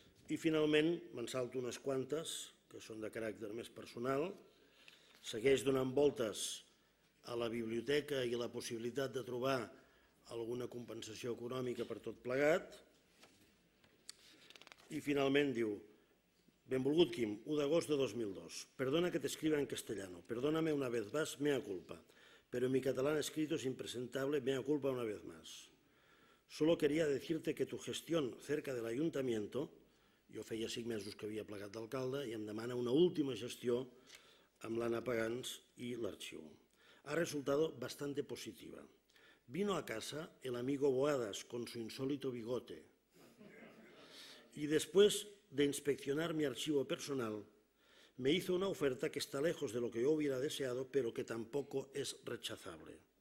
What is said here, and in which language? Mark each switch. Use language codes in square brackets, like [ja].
[ca] I finalment, me'n salto unes quantes, que són de caràcter més personal. Segueix donant voltes a la biblioteca i a la possibilitat de trobar alguna compensació econòmica per tot plegat. I finalment diu: benvolgut Quim, 1 d'agost de 2002. [es] Perdona que te escriba en castellano. Perdóname una vez más, mea culpa. Pero mi catalán escrito es impresentable, mea culpa una vez más. Solo quería decirte que tu gestión cerca del ayuntamiento, [ca] jo feia 5 mesos que havia plegat d'alcalde i em demana una última gestió amb l'Anna Pagans i l'arxiu. [es] Ha resultado bastante positiva. Vino a casa el amigo Boadas con su insólito bigote y después de inspeccionar mi archivo personal me hizo una oferta que está lejos de lo que yo hubiera deseado, pero que tampoco es rechazable.